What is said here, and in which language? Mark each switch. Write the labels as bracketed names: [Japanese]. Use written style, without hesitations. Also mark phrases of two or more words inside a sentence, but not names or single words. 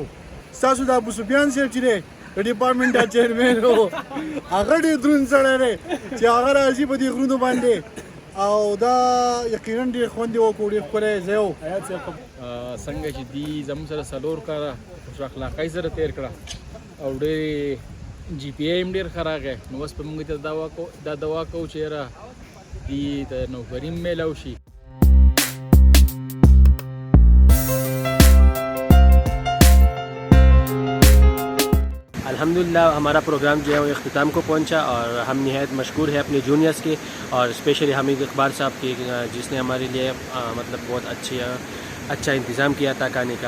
[Pashto] ستاسو د ابو سفیان صاحب چې دی د [English] department chairman [Pashto] و، هغه ډېر دروند سړی دی چې هغه راځي په دې غرونو باندې او دا یقینا ډېر خوند وکړو، ډېر ښکلی ځای و. څنګه چې دی زموږ سره 4 کاله خوش اخلاقۍ سره تېر کړه او ډېر جی پی آی هم ډېر ښه راغی. نو اوس په موږ ته دا دوا کوو چې یاره دې ته نوکري هم میلاو شي. [Urdu] الحمدللہ ہمارا پروگرام جو ہے وہ اختتام کو پہنچا اور ہم نہایت مشکور ہے اپنے جونیئرز کے اور اسپیشلی حامد اقبال صاحب کے، جس نے ہمارے لیے مطلب بہت اچھا انتظام کیا تھا کھانے کا.